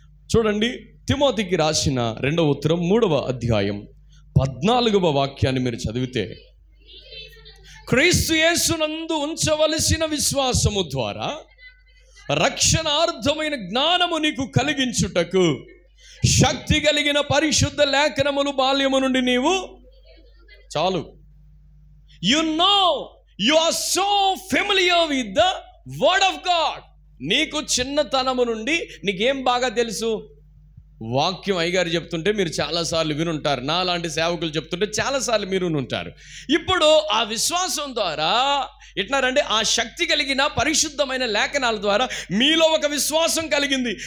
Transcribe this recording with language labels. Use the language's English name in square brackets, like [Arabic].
[Telugu] చూడండి, తిమోతికి రాసిన 2వ ఉత్తరం 3వ అధ్యాయం 14వ వాక్యాన్ని మీరు చదివితే, క్రీస్తు యేసునందు ఉంచవలసిన విశ్వాసము ద్వారా రక్షణార్థమైన జ్ఞానము నీకు కలిగించుటకు శక్తి కలిగిన పరిశుద్ధ లేఖనములు బాల్యము నుండి నీవు చాలు. [English] You know, you are so familiar with the word of God. [Telugu] నీకు చిన్నతనము నుండి నీకేం బాగా తెలుసు? వాక్యం అయ్యగారు చెప్తుంటే మీరు చాలాసార్లు వినుంటారు, నా లాంటి సేవకులు చెప్తుంటే చాలాసార్లు మీరు వినుంటారు. ఇప్పుడు ఆ విశ్వాసం ద్వారా ఎట్నారంటే, ఆ శక్తి కలిగిన పరిశుద్ధమైన లేఖనాల ద్వారా మీలో ఒక విశ్వాసం కలిగింది.